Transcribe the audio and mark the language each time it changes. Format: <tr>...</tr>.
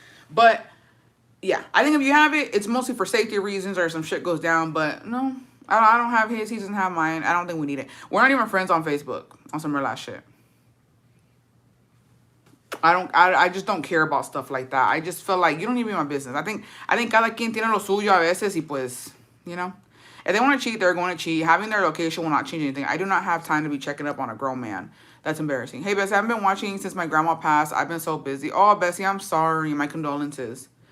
<en>But yeah, I think if you have it, it's mostly for safety reasons or some shit goes down. But no, I don't have his. He doesn't have mine. I don't think we need it. We're not even friends on Facebook on some real ass shit. I just don't care about stuff like that. I just feel like you don't need to be my business. I think</en> <es>cada quien tiene lo suyo a veces y pues,</es> <en>you know. If they want to cheat, they're going to cheat. Having their location will not change anything. I do not have time to be checking up on a grown man. That's embarrassing. Hey, Bessie, I haven't been watching since my grandma passed. I've been so busy. Oh, Bessie, I'm sorry. My condolences.</en>